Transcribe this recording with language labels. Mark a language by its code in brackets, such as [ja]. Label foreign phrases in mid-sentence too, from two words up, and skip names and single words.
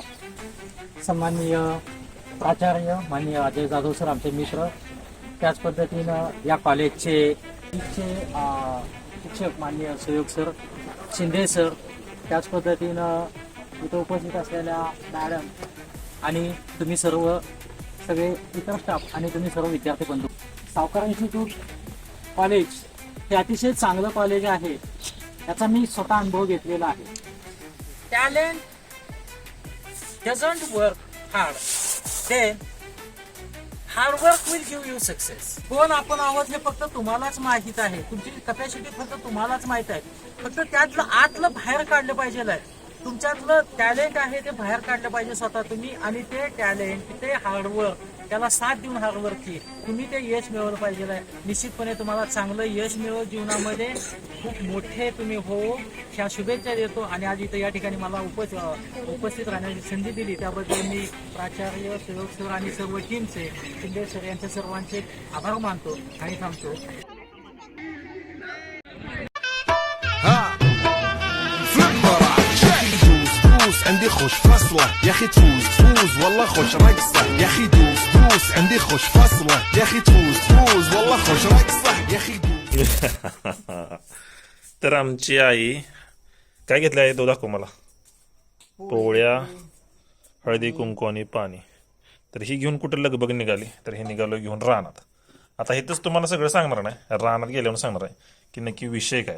[mr] सन्माननीय प्राचार्य माननीय अजय जाधव सर आमचे मित्र, त्याच पद्धतीनं या कॉलेजचे शिक्षक माननीय सहयोग सर शिंदे सर, त्याच पद्धतीनं इथं उपस्थित असलेल्या मॅडम आणि तुम्ही सगळे इतर स्टाफ आणि तुम्ही सर्व विद्यार्थी बंधू. सावकार इन्स्टिट्यूट कॉलेज हे अतिशय चांगलं कॉलेज आहे, याचा मी स्वतः अनुभव घेतलेला आहे. [en] Talent doesn't work hard, then hard work will give you success. [mr] कोण आपण आहोत हे फक्त तुम्हालाच माहित आहे. तुमची कपॅसिटी फक्त तुम्हालाच माहित आहे. फक्त त्यातलं आतलं बाहेर काढलं पाहिजे. तुमच्यातलं टॅलेंट आहे ते बाहेर काढलं पाहिजे स्वतः तुम्ही, आणि ते टॅलेंट ते हार्डवर्क त्याला साथ देऊन हार्डवर्कची तुम्ही ते यश मिळवलं पाहिजे. निश्चितपणे तुम्हाला चांगलं यश मिळव जीवनामध्ये, खूप मोठे तुम्ही हो ह्या शुभेच्छा देतो. आणि आज इथं या ठिकाणी मला उपस्थित राहण्याची संधी दिली त्याबद्दल मी प्राचार्य सहयोग सर आणि सर्व टीमचे शिंदे सर यांच्या सर्वांचे आभार मानतो आणि थांबतो. [ar] عندي خوش فصلة يا اخي تفوز والله خوش رقصة يا اخي دوس عندي خوش فصلة يا اخي تفوز والله خوش رقصة يا اخي [mr] तर आमची आई काय घेतलं आहे तो दाखव मला. पोळ्या, हळदी कुंकू आणि पाणी. तर ही घेऊन कुठं लगबग निघाली. तर हे निघालो घेऊन रानात. आता इथंच तुम्हाला सगळं सांगणार नाही, रानात गेल्यावर सांगणार आहे की नक्की विषय काय.